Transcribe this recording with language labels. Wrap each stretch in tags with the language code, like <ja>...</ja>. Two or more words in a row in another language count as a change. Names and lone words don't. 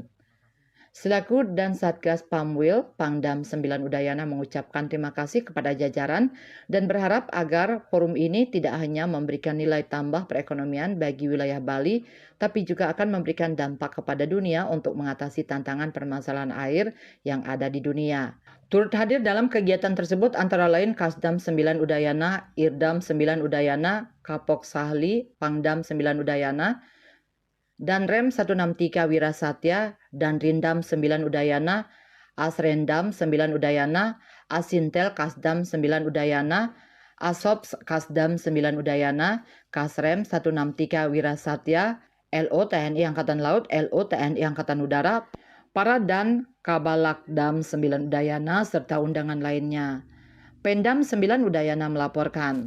<id>Selaku dan Satgas Pamwil, Pangdam 9 Udayana mengucapkan terima kasih kepada jajaran dan berharap agar forum ini tidak hanya memberikan nilai tambah perekonomian bagi wilayah Bali, tapi juga akan memberikan dampak kepada dunia untuk mengatasi tantangan permasalahan air yang ada di dunia. Turut hadir dalam kegiatan tersebut antara lain Kasdam 9 Udayana, Irdam 9 Udayana, Kapok Sahli, Pangdam 9 Udayana, dan Rem 163 Wirasatya dan Rindam 9 Udayana, Asrendam 9 Udayana, Asintel Kasdam 9 Udayana, Asops Kasdam 9 Udayana, Kasrem 163 Wirasatya, LO TNI Angkatan Laut, LO TNI Angkatan Udara, para dan Kabalakdam 9 Udayana serta undangan lainnya. Pendam 9 Udayana melaporkan.</id>